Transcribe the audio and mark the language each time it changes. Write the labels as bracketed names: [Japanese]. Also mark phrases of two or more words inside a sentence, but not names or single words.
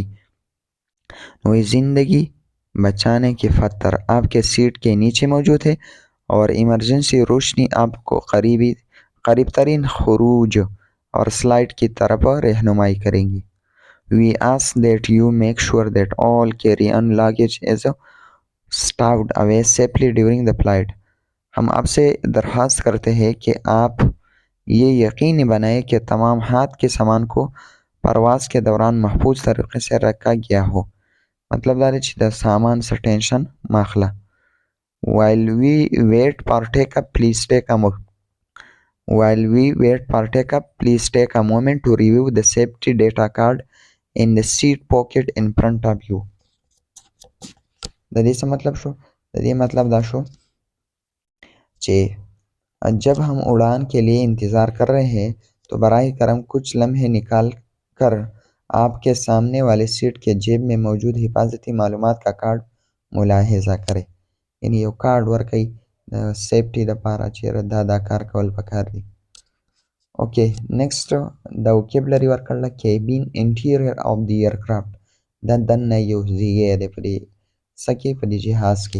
[Urdu] نو زندگی بچانے کے پتھر آپ کے سیٹ کے نیچے موجود ہے اور ایمرجنسی روشنی آپ کو قریب ترین خروج اور سلائیڈ کی طرف رہنمائی کریں گی. [English] We ask that you make sure that all carry-on luggage is stowed away safely during the flight. [Urdu] ہم آپ سے درخواست کرتے ہیں کہ آپ یہ یقینی بنائیں کہ تمام ہاتھ کے سامان کو پرواز کے دوران محفوظ طریقے سے رکھا گیا ہو. [Pashto] मतलब دا دی چې د سامان څه ټینشن مه اخله. [English] While we wait for take-up, please take a moment to review the safety data card in the seat pocket in front of you. [Pashto] د دې څه مطلب شو؟ د دې مطلب دا شو چې [Urdu] جب ہم اڑان کے لیے انتظار کر رہے ہیں تو براہ کرم کچھ لمحے نکال کر آپ کے سامنے والے سیٹ کے جیب میں موجود حفاظتی معلومات کا کارڈ ملاحظہ کریں. [Pashto] یعنی یو کارډ ورکئ د سیفټي دپاره چیرې دا کار کول پکار دي. [English] okay next [Pashto] د وکیبلري ورکړله [English] cabin interior of the aircraft. [Pashto] دا دننه یو ځای دی په دې څه کې په دې جهاز کې.